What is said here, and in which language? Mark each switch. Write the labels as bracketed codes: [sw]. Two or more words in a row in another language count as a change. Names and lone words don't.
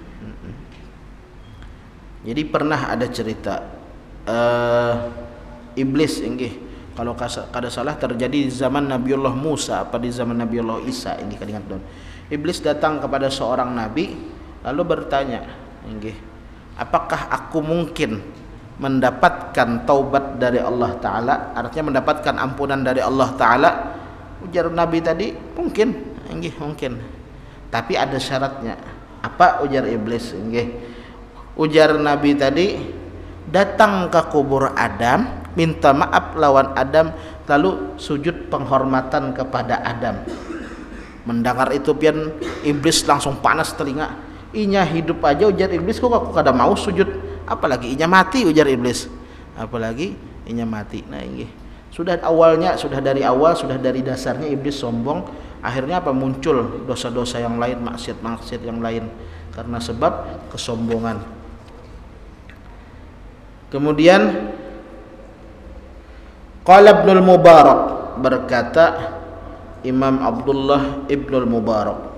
[bjn] Jadi pernah ada cerita iblis inggih, kalau kada salah terjadi di zaman Nabiullah Musa apa di zaman Nabiullah Isa ini kadingat don. [id] Iblis datang kepada seorang nabi lalu bertanya, inggih, apakah aku mungkin mendapatkan taubat dari Allah Ta'ala, artinya mendapatkan ampunan dari Allah Ta'ala? [bjn] Ujar nabi tadi, mungkin, inggih, mungkin, tapi ada syaratnya. Apa? Ujar iblis, inggih, ujar nabi tadi, datang ke kubur Adam, minta maaf lawan Adam, lalu sujud penghormatan kepada Adam. Mendengar itu pian iblis langsung panas telinga. Inya hidup aja, ujar iblis, kok aku kada mau sujud, apalagi inya mati, ujar iblis, apalagi inya mati. [id] Nah, ini sudah dari dasarnya iblis sombong. Akhirnya apa? Muncul dosa-dosa yang lain, maksiat yang lain karena sebab kesombongan. Kemudian qala Ibnul Mubarak, berkata Imam Abdullah Ibnul Mubarak.